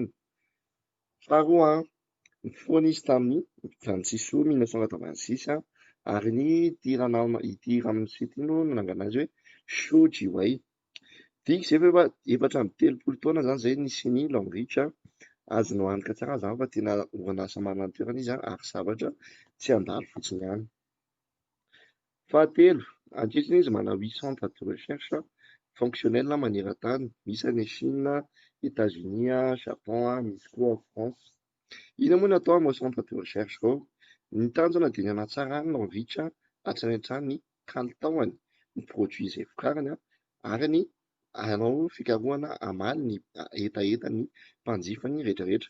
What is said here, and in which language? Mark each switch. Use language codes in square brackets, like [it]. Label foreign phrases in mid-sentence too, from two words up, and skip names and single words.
[mg] Faharoa, nifoana izy tamin'ny 26 Août 1986 ary ity ramose ity no nanangana azy hoe Zhou Jiwei. Diaka izay fa efatra amby 30 taona zany izay nisian'ny Longreach. Azonao antoka tsara zany fa tena orinasa manana ny toerana izy ary zavatra tsy handalo fotsiny ihany. Fahatelo, ankehitriny izy mana 8 [fr] centres de recherche fonctionnels [mg] maneran-tany. Misy any Chine, États-Unis, Japon, misy koa France. Inona moa no atao amin'ny [fr] centre de recherche [mg] ao? Ny tanjona dia ny hanatsarany Longreach hatrany hatrany ny kalitaony ny produit izay vokariny ary ny hanao fikarohana hamaly ny etaetan'ny mpanjifany rehetrarehetra.